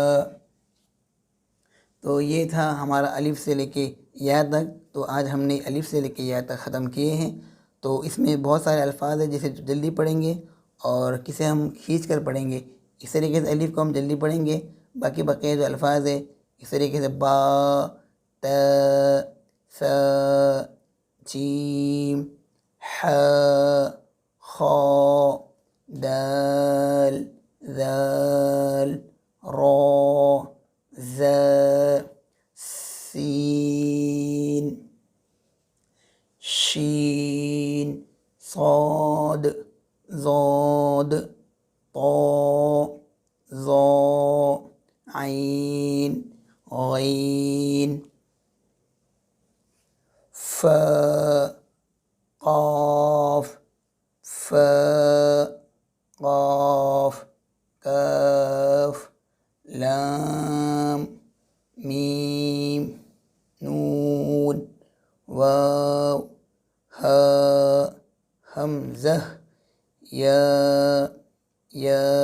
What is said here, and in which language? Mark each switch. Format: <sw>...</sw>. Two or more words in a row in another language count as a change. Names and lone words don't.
<ur>تو یہ تھا ہمارا الف سے لے کے یا تک. تو آج ہم نے الف سے لے کے یا تک ختم کیے ہیں. تو اس میں بہت سارے الفاظ ہیں جسے جلدی پڑھیں گے اور کسے ہم کھینچ کر پڑھیں گے. اس طریقے سے الف کو ہم جلدی پڑھیں گے. باقی بقیہ جو الفاظ ہے اس طریقے سے با ت ث جیم ح خ دال ذال را ز سین شین صاد ضاد طا ظا عین غین ف قاف ف قاف کاف لام میم نون واو ہا حمزہ یا یا.</ur>